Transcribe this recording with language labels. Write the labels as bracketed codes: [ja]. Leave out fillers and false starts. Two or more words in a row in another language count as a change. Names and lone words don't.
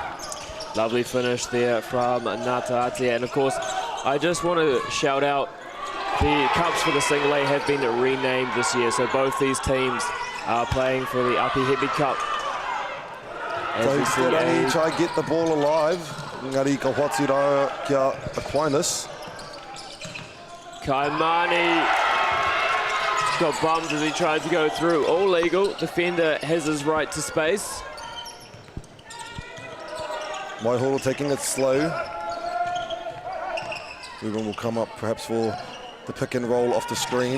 [en] Lovely finish there from Ngātai. And of course, I just want to shout out the cups for the single A have been renamed this year. So both these teams are playing for the Api Hebi Cup. So Rangi try to get the ball alive. [mi] Ngari ka whatu rā kia Aquinas. [en] Kaimani got bummed as he tried to go through. All legal. Defender has his right to space. Waihoro taking it slow. Ruben will come up perhaps for the pick and roll off the screen.